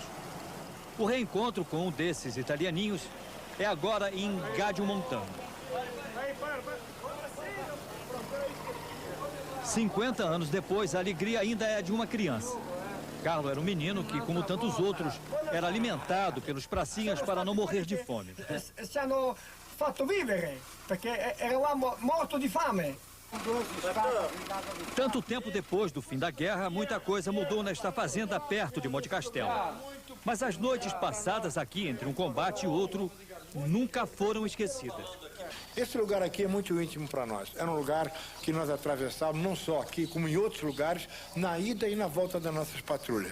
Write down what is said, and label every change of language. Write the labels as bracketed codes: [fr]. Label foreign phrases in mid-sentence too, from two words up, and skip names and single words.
[pt] O reencontro com um desses italianinhos é agora em Gadio Montano. 50 anos depois, a alegria ainda é de uma criança. Carlo era um menino que, como tantos outros, era alimentado pelos pracinhas para não morrer de fome. [it] Ci hanno fatto vivere, perché eravamo mortos di fame. [pt] Tanto tempo depois do fim da guerra, muita coisa mudou nesta fazenda perto de Monte Castelo. Mas as noites passadas aqui, entre um combate e outro, nunca foram esquecidas. Esse lugar aqui é muito íntimo para nós. Era um lugar que nós atravessávamos, não só aqui, como em outros lugares, na ida e na volta das nossas patrulhas.